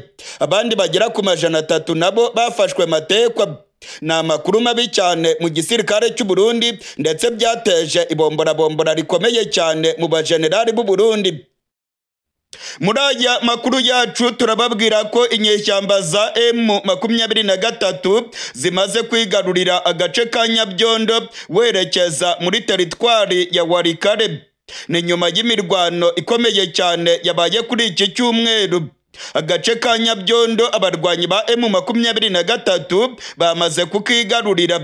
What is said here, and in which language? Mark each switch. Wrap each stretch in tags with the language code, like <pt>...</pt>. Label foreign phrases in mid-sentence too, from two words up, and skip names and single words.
<rw>Abandi bagera ku 300 nabo bafashwe matekwa. Ni amakuru mabi cyane mu gisirikare cy'u Burundi ndetse byateje ibombora rikomeye cyane mu bajenerali b'u Burundi. Muri aya makuru yacu turababwira ko inyeshyamba za M23 zimaze kwigarurira agace ka Nyabyondo werekeza muri teritwari ya Warikare. Ni nyuma y'imirwano ikomeye cyane yabaye kuri iki cyumweru. Agace ka Nyabyondo abarwanyi ba M23 bamaze kukigarurira.</rw>